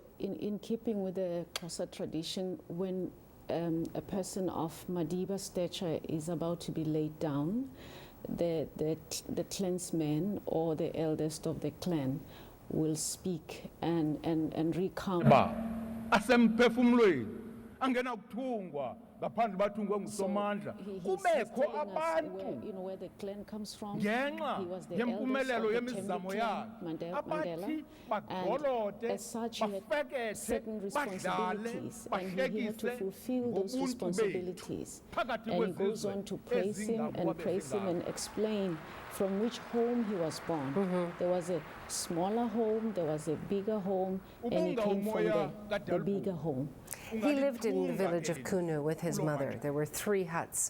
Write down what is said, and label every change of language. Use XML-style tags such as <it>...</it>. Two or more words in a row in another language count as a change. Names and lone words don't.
<en>So in keeping with the Xhosa tradition, when a person of Madiba stature is about to be laid down, the clansmen or the eldest of the clan will speak and recount.</en> <xh>Asemphefumulweni angena kuthungwa ngaphandle bathungwe ngusomandla kubekho abantu</xh> <en>where the clan comes from.</en> <xh>ngenxa</xh> <en>He was the eldest of</en> <xh>yempumelelo</xh> <en>the</en> <xh>yemizamo</xh> <en>Tembe clan,</en> <xh>yakhe</xh> <en>Mandela,</en> <xh>abathi</xh> <en>and</en> <xh>bagqolote</xh> <en>as such he had</en> <xh>bafekethe</xh> <en>certain</en> <xh>badlale</xh> <en>responsibilities and he had to</en> <xh>bahlekise</xh> <en>fulfill those</en> <xh>ngobuntu</xh> <en>responsibilities.</en> <xh>bethu phakathi</xh> <en>And he goes</en> <xh>kwezizwe</xh> <en>on to praise him</en> <xh>ezingabo</xh> <en>and explain from which home he was born. There was a smaller home, there was a bigger home, and he came from the bigger home. He lived in the village of Kunu with his mother. There were 3 huts.</en>